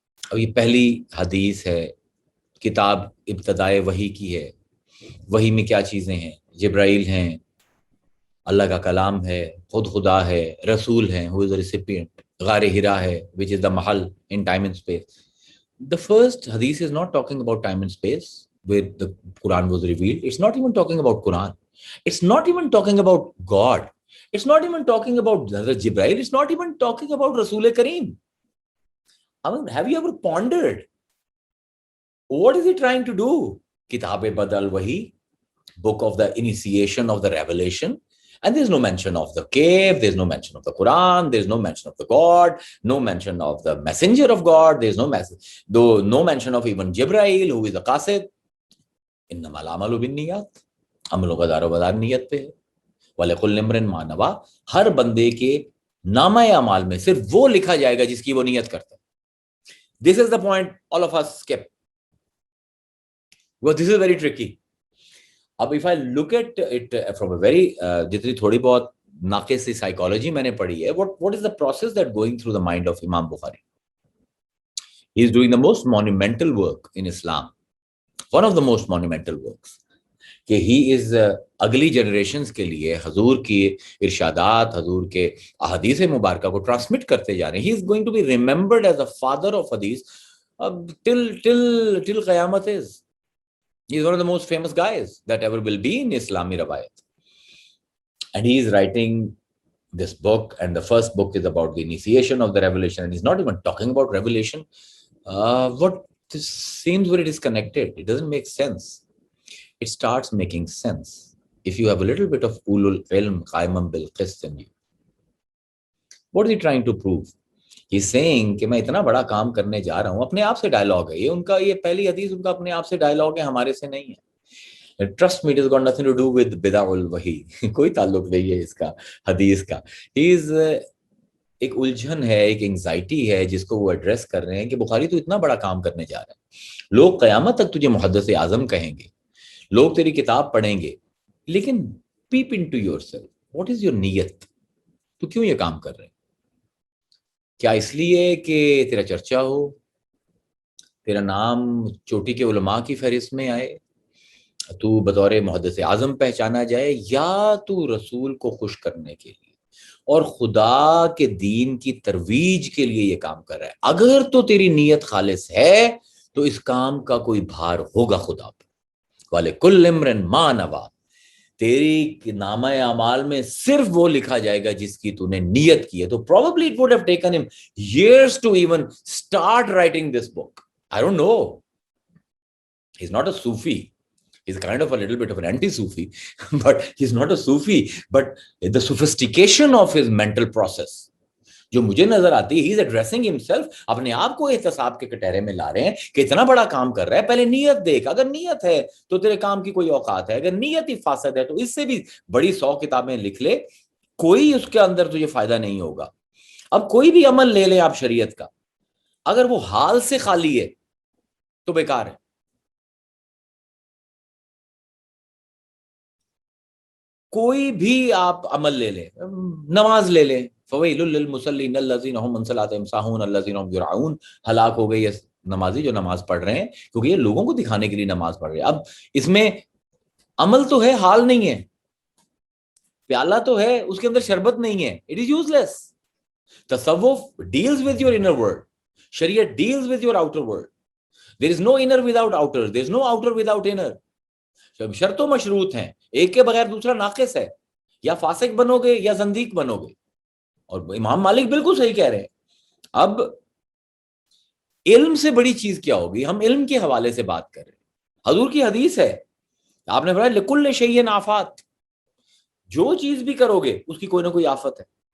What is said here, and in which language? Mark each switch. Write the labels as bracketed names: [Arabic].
[Urdu] اب یہ پہلی حدیث ہے، کتاب ابتدائے وحی کی ہے. وحی میں کیا چیزیں ہیں؟ جبرائیل ہیں، اللہ کا کلام ہے، خود خدا ہے، رسول ہیں [English] who is the recipient، [Urdu] غار ہرا ہے [English] which is the [Urdu] Mahal [English] in time and space. The first hadith is not talking about time and space where the Quran was revealed. It's not even talking about Quran. It's not even talking about God. It's not even talking about Hazrat Jibreel. It's not even talking about Rasul Kareem. I mean, have you ever pondered what is he trying to do? Kitab Badal Wahi, book of the initiation of the revelation, and there's no mention of the cave, there's no mention of the Quran, there's no mention of the God, no mention of the messenger of God, there's no message, though no mention of even Jibreel who is the qasid. [Arabic] Innamal amalu bin niyat, [Urdu] عملوں کا دار و مدار نیت پہ ہے. [Arabic] وَلِكُلِّ امْرٍ مَّا نَوَىٰ، [Urdu] ہر بندے کے نامہ اعمال میں صرف وہ لکھا جائے گا جس کی وہ نیت کرتا ہے. [English] This is the point all of us skip. Well, this is very tricky. [Urdu] اب [English] if I look at it from a very [Urdu] جتنی تھوڑی بہت ناقص سی سائیکالوجی میں نے پڑھی ہے, [English] what is the process that going through the mind of Imam Bukhari? He is doing the most monumental work in Islam, one of the most monumental works, [Urdu] کہ ہی از اگلی جنریشنز کے لیے حضور کی ارشادات, حضور کے احادیث مبارکہ کو ٹرانسمٹ کرتے جا رہے ہیں. [English] He is going to be remembered as a father of hadith till qayamat is. He is one of the most famous guys that ever will be in Islami rawayat. And he is writing this book, and the first book is about the initiation of the revelation, and he's not even talking about revelation. What this seems very disconnected. It doesn't make sense. It starts making sense if you have a little bit of [Arabic] ulul ilm qaiman bil qist [English] in you. What is he trying to prove? [Urdu] He's saying کہ میں اتنا بڑا کام کرنے جا رہا ہوں. اپنے آپ سے ڈائلاگ ہے یہ ان کا, یہ پہلی حدیث ان کا اپنے آپ سے ڈائلاگ ہے, ہمارے سے نہیں ہے. [English] Trust me, it has got nothing to do with bid'ah ul wahi. [Urdu] کوئی تعلق نہیں ہے اس کا حدیث کا. [English] He is [Urdu] ایک الجھن ہے, ایک انگزائٹی ہے جس کو وہ ایڈریس کر رہے ہیں کہ بخاری تو اتنا بڑا کام کرنے جا رہا ہے, لوگ قیامت تک تجھے محدث اعظم کہیں گے, لوگ تیری کتاب پڑھیں گے, لیکن [English] peep into yourself, what is your niyat, [Urdu] تو کیوں یہ کام کر رہے ہیں؟ کیا اس لیے کہ تیرا چرچا ہو, تیرا نام چوٹی کے علماء کی فہرست میں آئے, تو بطور محدث اعظم پہچانا جائے, یا تو رسول کو خوش کرنے کے لیے اور خدا کے دین کی ترویج کے لیے یہ کام کر رہا ہے؟ اگر تو تیری نیت خالص ہے تو اس کام کا کوئی بھار ہوگا خدا پہ. [Arabic] وَلِكُلِّ امْرٍ مَّا نَوَىٰ, [Urdu] تیری نامہ اعمال میں صرف وہ لکھا جائے گا جس کی تو نے نیت کی ہے. تو [English] probably it would have taken him years to even start writing this book. I don't know. He's not a Sufi. He's kind of a little bit of an anti-Sufi, but he's not a Sufi. But the sophistication of his mental process [Urdu] جو مجھے نظر آتی ہے, [English] he is addressing himself, [Urdu] اپنے آپ کو احتساب کے کٹہرے میں لا رہے ہیں کہ اتنا بڑا کام کر رہا ہے, پہلے نیت دیکھ. اگر نیت ہے تو تیرے کام کی کوئی اوقات ہے, اگر نیت ہی فاسد ہے تو اس سے بھی بڑی 100 کتابیں لکھ لے, کوئی اس کے اندر تجھے فائدہ نہیں ہوگا. اب کوئی بھی عمل لے لیں آپ شریعت کا, اگر وہ حال سے خالی ہے تو بیکار ہے. کوئی بھی آپ عمل لے لیں, نماز لے لیں, [Arabic] فویل للمصلین الذین هم عن صلاتهم ساہون الذین هم یراؤون, [Urdu] ہلاک ہو گئے یہ نمازی جو نماز پڑھ رہے ہیں کیونکہ یہ لوگوں کو دکھانے کے لیے نماز پڑھ رہے ہیں. اب اس میں عمل تو ہے, حال نہیں ہے. پیالہ تو ہے, اس کے اندر شربت نہیں ہے, [English] it is useless. [Urdu] تصوف [English] deals with your inner world, [Urdu] شریعت [English] deals with your outer world. There is no inner without outer, there is no outer without inner. [Urdu] شرط و مشروط ہیں, ایک کے بغیر دوسرا ناقص ہے, یا فاسق بنو گے یا زندیق بنو گے. اور امام مالک بالکل صحیح کہہ رہے ہیں. اب علم سے بڑی چیز کیا ہوگی؟ ہم علم کے حوالے سے بات کر رہے ہیں. حضور کی حدیث ہے, آپ نے فرمایا [Arabic] لکل شیء آفات, [Urdu] جو چیز بھی کرو گے اس کی کوئی نہ کوئی آفت ہے.